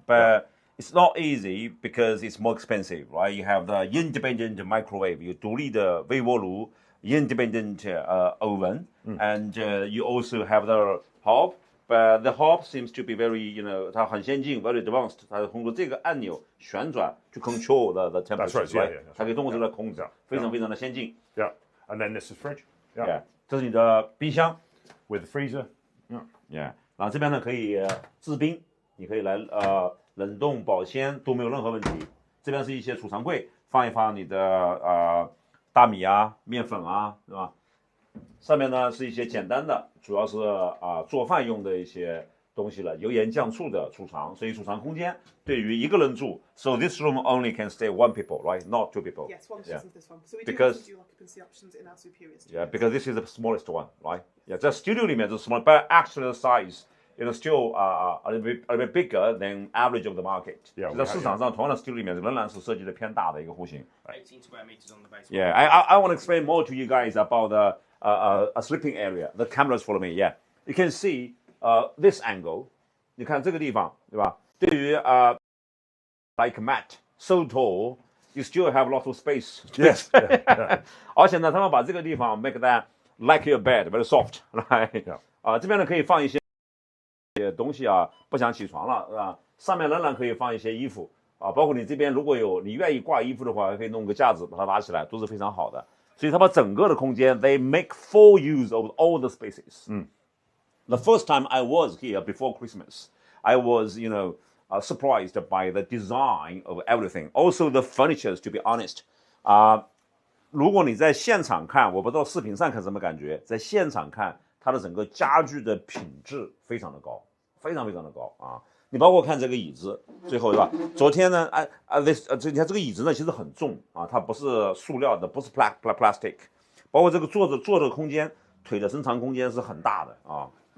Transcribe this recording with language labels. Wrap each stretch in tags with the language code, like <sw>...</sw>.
<en>But it's not easy because it's more expensive, right? You have the independent microwave,</en> <zh>有独立的微波炉</zh> <en>independent oven, and you also have the hob. But the hob seems to be very,</en> <zh>它很先进</zh> <en>very advanced.</en> <zh>它通过这个按钮旋转</zh> <en>to control the temperature, That's right.</en> <zh>它可以通过这个控制，非常非常的先进。</zh> <en>Yeah, and then this is fridge.</en> <zh>Yeah， 这是你的冰箱</zh> <en>with the freezer.</en> <zh>Yeah， 然后这边呢可以制冰，你可以来冷冻保鲜都没有任何问题。这边是一些储藏柜，放一放你的大米啊、面粉啊，是吧？上面呢是一些简单的，主要是做饭用的一些东西了，油盐酱醋的储藏，所以储藏空间对于一个人住 ，</zh> <en>so this room only can stay one people, right? Not two people. Yes, one person this one. So we because do occupancy options in our superior studio. Yeah, because this is the smallest one, right? Yeah,</en> <zh>在 studio 里面是</zh> <en>small, but actually the size still a little bit bigger than average of the market. Yeah,</en> <zh>在市场上同样的 studio 里面仍然是设计的偏大的一个户型。</zh> <en>18 square meters on the base. Yeah, I want to explain more to you guys about a sleeping area. The cameras follow me. Yeah, you can see this angle.</en> <zh>你看这个地方，对吧？对于</zh> <en>like mat so tall, you still have lots of space. Yes.</en> <zh>而且呢，他们把这个地方</zh> <en>make that like your bed, very soft, right?</en> <zh>这边呢可以放一些东西啊，不想起床了，是吧？上面仍然可以放一些衣服包括你这边如果有你愿意挂衣服的话，可以弄个架子把它拉起来，都是非常好的。所以它把整个的空间</zh> <en>they make full use of all the spaces. The first time I was here before Christmas, I was, surprised by the design of everything. Also the furnitures, to be honest.</en> <zh>如果你在现场看，我不知道视频上看什么感觉，在现场看，它的整个家具的品质非常的高，非常非常的高啊！你包括看这个椅子，最后是吧？昨天呢，你看这个椅子呢，其实很重啊，它不是塑料的，不是 plastic， 包括这个坐的空间，腿的伸长空间是很大的啊。</zh>